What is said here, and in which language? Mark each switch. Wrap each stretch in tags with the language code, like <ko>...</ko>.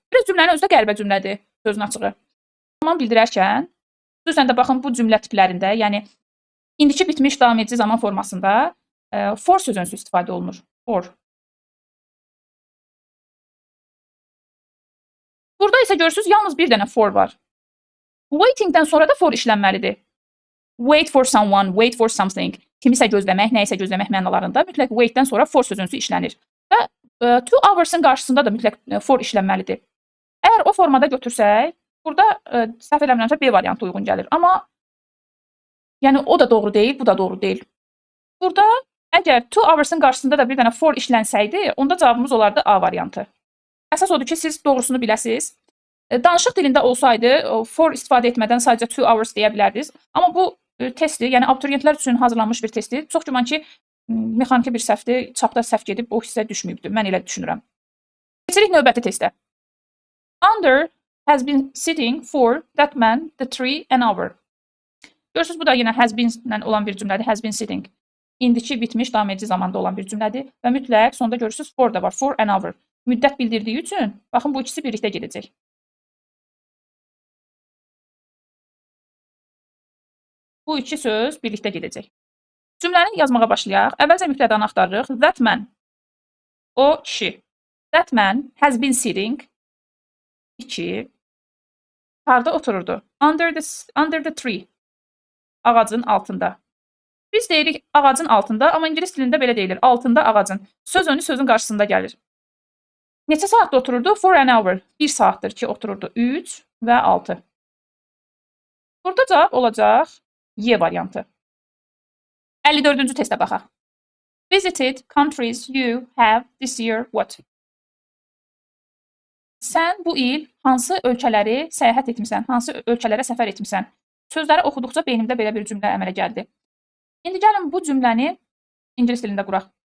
<az>Biraz cümlənin özü də qəribə cümlədir, sözün açığı. Zaman bildirərkən, xüsusən də baxın bu cümlə tiplərində, yəni indiki bitmiş davam edici zaman formasında for sözünüsü istifadə olunur. For. Burada isə görürsünüz, yalnız bir dənə for var. Waitingdən sonra da for işlənməlidir.</az> <en>Wait for someone, wait for something.</en> <az>Kimisə gözləmək, nəyisə gözləmək mənalarında mütləq waitdən sonra for sözünüsü işlənir. Və 2 hours'ın qarşısında da mütləq for işlənməlidir. Əgər o formada götürsək, burada səhv eləmirəmsə B variantı uyğun gəlir. Amma yəni o da doğru deyil, bu da doğru deyil. Burada əgər 2 hours'ın qarşısında da bir dənə for işlənsəydi, onda cavabımız olardı A variantı. Əsas odur ki, siz doğrusunu biləsiniz. Danışıq dilində olsaydı, for istifadə etmədən sadəcə 2 hours deyə bilərdiniz. Amma bu testdir, yəni abituriyentlər üçün hazırlanmış bir testdir. Çox güman ki, mexaniki bir səhvdir, çapda səhv gedib, o hissə düşməyibdir. Mən elə düşünürəm. Keçirik növbəti testə.</az> <en>Under has been sitting for that man, the tree, an hour.</en> <az>Görürsünüz, bu da yenə has been ilə olan bir cümlədir.</az> <en>Has been sitting.</en> <az>İndiki bitmiş, davam edici zamanda olan bir cümlədir. Və mütləq sonda görürsünüz, for da var.</az> <en>For an hour.</en> <az>Müddət bildirdiyi üçün, baxın, bu ikisi birlikdə gedəcək. Bu iki söz birlikdə gedəcək. Cümləni yazmağa başlayaq. Əvvəlcə mübtədanı axtarırıq.</az> <en>That man.</en> <az>O kişi.</az> <en>That man has been sitting.</en> <az>2. Harda otururdu?</az> <en>Under the tree.</en> <az>Ağacın altında. Biz deyirik ağacın altında, amma ingilis dilində belə deyilir. Altında ağacın. Söz önü sözün qarşısında gəlir. Neçə saatda otururdu?</az> <en>For an hour.</en> <az>1 saatdır ki, otururdu. 3 və 6. Burada cavab olacaq Y variantı. 54-cü testə baxaq.</az> <en>Visited countries you have this year what?</en> <az>Sən bu il hansı ölkələri səyahət etmisən? Hansı ölkələrə səfər etmisən? Sözləri oxuduqca beynimdə belə bir cümlə əmələ gəldi. İndi gəlin bu cümləni ingilis dilində quraq.</az>